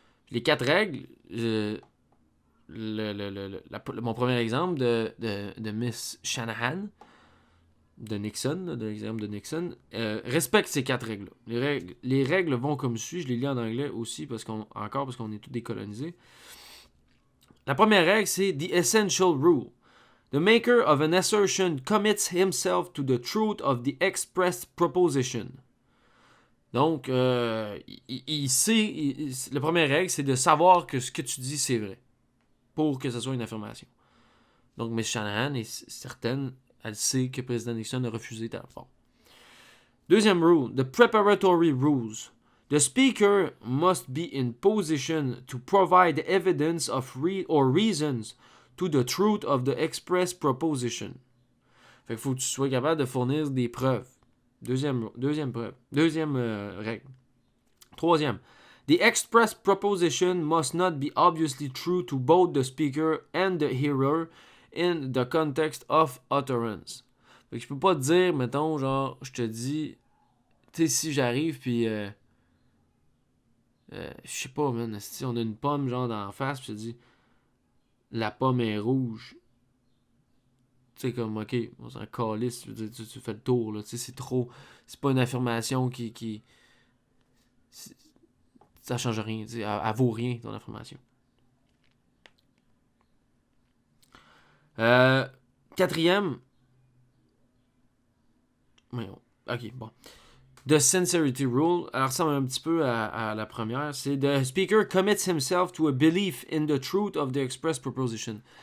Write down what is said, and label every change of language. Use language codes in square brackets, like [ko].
[fr] Les 4 règles, mon premier exemple de Miss Shanahan, de Nixon, là, de l'exemple de Nixon, respecte ces 4 règles-là. Les règles vont comme suit, je les lis en anglais aussi, parce qu'on est tous décolonisés. La première règle, c'est The Essential Rule. [en] The maker of an assertion commits himself to the truth of the expressed proposition. [fr] Donc, il sait, la première règle, c'est de savoir que ce que tu dis, c'est vrai, pour que ce soit une affirmation. Donc, Miss Shanahan est certaine, elle sait que le président Nixon a refusé ta réforme. [en] Deuxième rule, the preparatory rules. The speaker must be in position to provide evidence of or reasons to the truth of the expressed proposition. [fr] Fait qu'il faut que tu sois capable de fournir des preuves. Deuxième preuve. Deuxième règle. Troisième. [en] The expressed proposition must not be obviously true to both the speaker and the hearer in the context of utterance. [fr] Fait que je peux pas te dire, mettons, genre, je te dis, tu sais, si j'arrive, puis, je sais pas, man, si on a une pomme, genre, dans la face, puis je te dis, la pomme est rouge. Tu sais, comme, ok, on s'en calisse, tu fais le tour, là, tu sais, c'est trop, c'est pas une affirmation qui ça change rien, tu sais, elle vaut rien, ton affirmation. Quatrième, ok, bon. The sincerity rule, elle ressemble un petit peu à la première. C'est [en] the speaker commits himself to a belief in the truth of the expressed proposition.